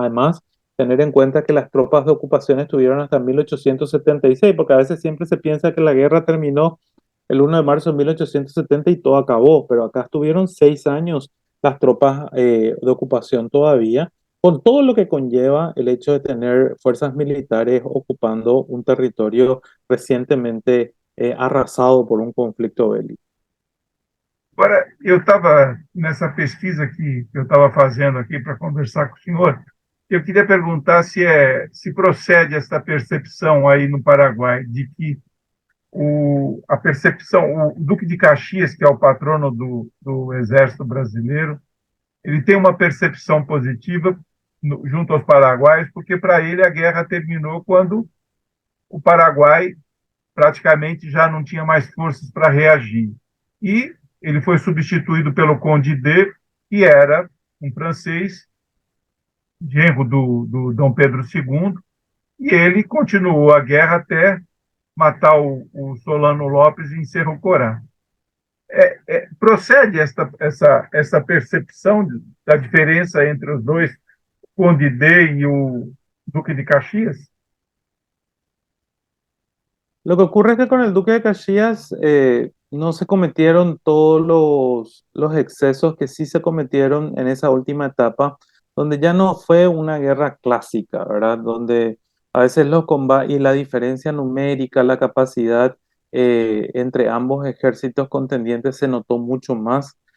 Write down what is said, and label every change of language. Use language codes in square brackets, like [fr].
[es] Además, tener en cuenta que las tropas de ocupación estuvieron hasta 1876, porque a veces siempre se piensa que la guerra terminó el 1 de marzo de 1870 y todo acabó, pero acá estuvieron 6 años las tropas de ocupación todavía, con todo lo que conlleva el hecho de tener fuerzas militares ocupando un territorio recientemente arrasado por un conflicto bélico. [pt] Agora, eu estava nessa pesquisa que eu estava fazendo aqui para conversar com o senhor. Eu queria perguntar se procede essa percepção aí no Paraguai de que a percepção, o Duque de Caxias, que é o patrono do Exército Brasileiro, ele tem uma percepção positiva junto aos paraguaios, porque para ele a guerra terminou quando o Paraguai praticamente já não tinha mais forças para reagir. E ele foi substituído pelo Conde D, que era um francês, genro do Dom Pedro II, e ele continuou a guerra até matar o Solano Lopes em Cerro Corá. Procede essa percepção da diferença entre os dois, o Conde D e o Duque de Caxias? [es] Lo que ocurre es que con el Duque de Caxias no se cometieron todos los excesos que sí se cometieron en esa última etapa, donde ya no fue una guerra clásica, ¿verdad? Donde a veces los combates y la diferencia numérica, la capacidad entre ambos ejércitos contendientes se notó mucho más.